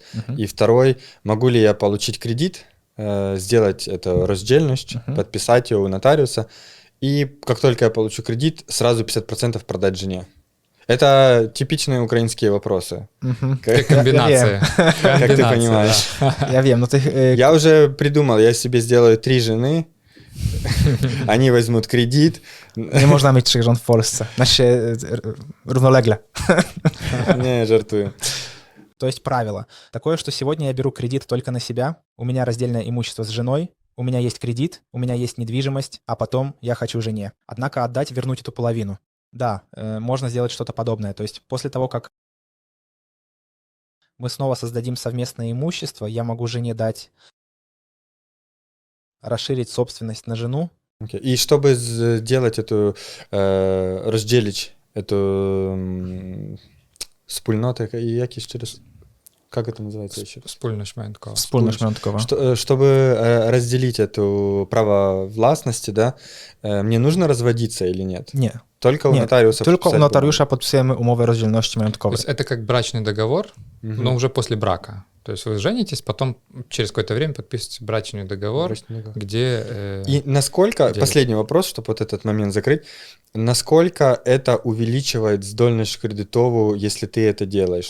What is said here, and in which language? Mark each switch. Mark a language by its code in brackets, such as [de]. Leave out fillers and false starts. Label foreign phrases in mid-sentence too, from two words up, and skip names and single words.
[ru] И второй, могу ли я получить кредит, сделать эту раздельность, подписать ее у нотариуса, и как только я получу кредит, сразу 50% продать жене? Это типичные украинские вопросы. Комбинация. Как ты понимаешь. [pl] Ja wiem, no tych... [ru] Я уже придумал, я себе сделаю 3 жены, они возьмут кредит. [pl] Nie można mieć 3 żon w Polsce. Znaczy równolegle. [uk] Не, жартую. [ru] То есть правило такое, что сегодня я беру кредит только на себя, у меня раздельное имущество с женой, у меня есть кредит, у меня есть недвижимость, а потом я хочу жене. Однако вернуть эту половину. Да, можно сделать что-то подобное. То есть после того, как мы снова создадим совместное имущество, я могу жене дать расширить собственность на жену. Okay. И чтобы сделать эту, разделить эту [uk] спільноту, як ще раз? [ru] Как это называется еще раз? [pl] Wspólność majątkowa. Wspólność majątkowa. [ru] Чтобы разделить эту право властности, да, мне нужно разводиться или нет? [pl] Nie. [ru] Только у Нет, нотариуса. [pl] Tylko u [ru] подписать [pl] notariusza podpisujemy umowę rozdzielności [ru] То [pl] majątkowej. [ru] есть это как брачный договор, бумагу? но уже после брака. То есть вы женитесь, потом через какое-то время подписываете брачный договор, где... И насколько, делят. последний вопрос, чтобы вот этот момент закрыть, насколько это увеличивает [pl] zdolność kredytową, [ru] если ты это делаешь?